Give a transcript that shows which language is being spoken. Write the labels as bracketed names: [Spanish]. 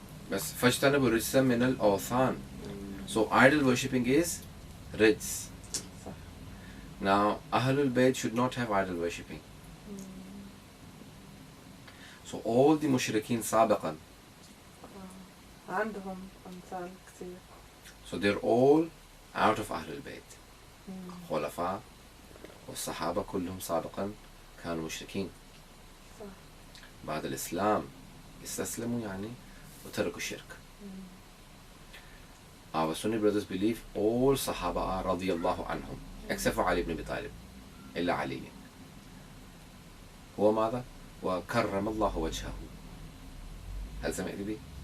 [Arabic] بس فاجتنبوا رجسا من الأوثان. [English] So idol worshipping is rijs. Now Ahlul Bayt should not have idol worshipping. So all the mushrikeen [Arabic] سابقا. عندهم أمثال كثير. [English] So they're all out of Ahlul Bayt. [Arabic] خلفاء والصحابة كلهم سابقا كانوا مشركين. بعد الإسلام استسلموا وتركوا الشرك. [English] Our Sunni brothers believe all Sahaba are [Arabic] رضي الله عنهم [English] except for Ali ibn Abi Talib. [Arabic] إلا علي. هو ماذا؟ وكرم الله وجهه. هل سمعت بي؟